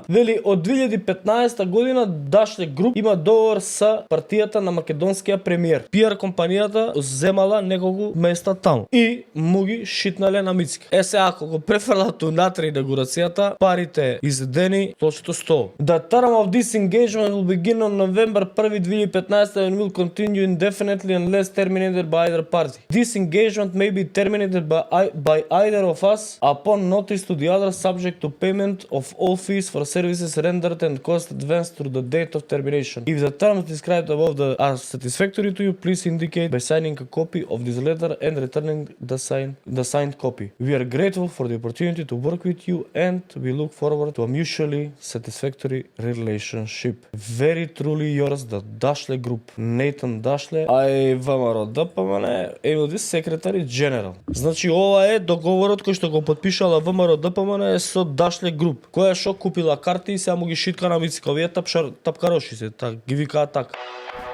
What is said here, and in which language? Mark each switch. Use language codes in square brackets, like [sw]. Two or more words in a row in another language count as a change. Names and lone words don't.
[mk] Вели, од 2015 година Дашле Груп има договор со партијата на македонскиот премиер. PR компанијата земала неколку места таму и му ги шитнале на Мицки. Сега, ако го префрлат унатре инаугурацијата, парите изедени, точно 100. [en] The term of this engagement will begin on November 1, 2015 and will continue indefinitely unless terminated by either party. This engagement may be terminated by either of us upon notice to the other, subject to payment of all fees for services rendered and cost advanced through the date of termination. If the terms described above are satisfactory to you, please indicate by signing a copy of this letter and returning the signed copy. We are grateful for the opportunity to work with you and we look forward to a mutually satisfactory relationship. Very truly yours, the Dashle Group. Nathan Dashle, I ВМРО ДПМН, MLD Secretary General. [mk] Значи ова е договорот кој што го потпишала ВМРО ДПМН со Dashle Group, која што купила карти и сега му ги шитка на Мицка. Овие тапкароши се, ги викаат така.